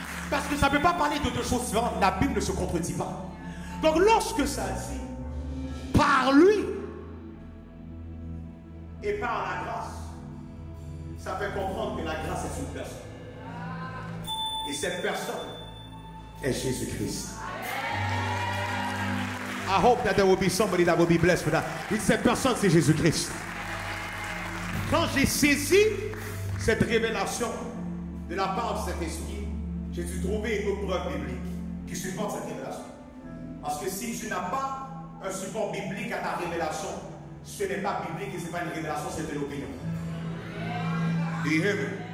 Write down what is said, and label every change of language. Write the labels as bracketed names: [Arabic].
[French] Parce que ça ne peut pas parler de deux choses différentes. La Bible ne se contredit pas. Donc lorsque ça dit par lui et par la grâce, ça fait comprendre que la grâce est une personne. Et cette personne est Jésus-Christ. [English] I hope that there will be somebody that will be blessed for that. [French] Et cette personne, c'est Jésus-Christ. Quand j'ai saisi cette révélation de la part de cet esprit, j'ai dû trouver une autre preuve biblique qui supporte cette révélation. Parce que si tu n'as pas un support biblique à ta révélation, ce n'est pas biblique et ce n'est pas une révélation, c'est une opinion. [English] Do you hear me?